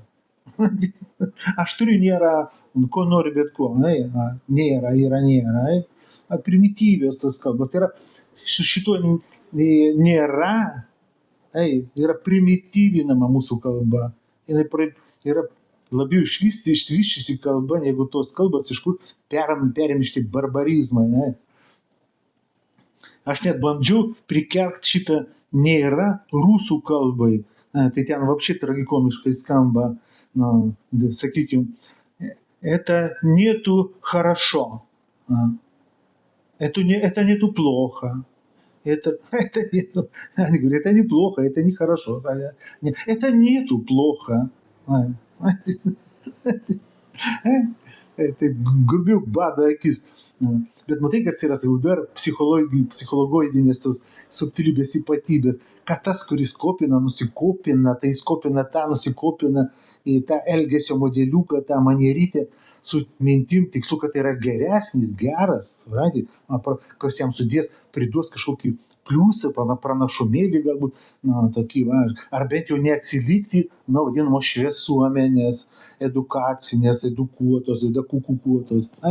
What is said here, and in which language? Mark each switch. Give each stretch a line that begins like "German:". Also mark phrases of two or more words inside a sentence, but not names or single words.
Lithuanian: aš turiu nėra, ko nori bet ko, nėra, yra nėra, primityvios tos kalbos, tai yra su šituo nėra, yra primityvinama mūsų kalba, jinai yra labiau išvyščiusi kalba, negu tos kalbos, iš kur perimšti barbarizmą. Aš net bandžiau prikelti šitą nėra rusų kalbai, tai ten вообще tragikomiškai skamba, sakykim,
Russian: это нету хорошо, это нету плохо, это неплохо, это нехорошо, это нету плохо.
Lithuanian: Taip grubiau bado akis. Bet matai, kas yra, sakau, dar psichologinės tos subtilybės ypatybės, kad tas, kuris kopina, nusikopina, tai jis kopina tą, nusikopina į tą elgesio modeliuką, tą manierytę, su mintim tikslu, kad tai yra geresnis, geras, kas jam priduos kažkokį pliusą, pranašumėlį galbūt, tokį, ar bent jau neatsilikti nuo vadinamos šviesuomenės, edukacinės, edukuotos, kukuotos.